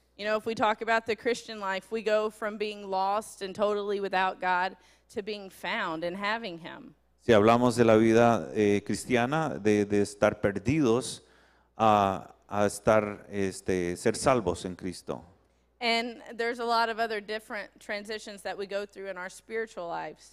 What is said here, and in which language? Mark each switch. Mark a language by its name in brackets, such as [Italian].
[English] You know, if we talk about the Christian life, we go from being lost and totally without God to being found and having Him. [Spanish] Si hablamos de la vida cristiana, de estar perdidos a estar, ser salvos en Cristo. [English] And there's a lot of other different transitions that we go through in our spiritual lives.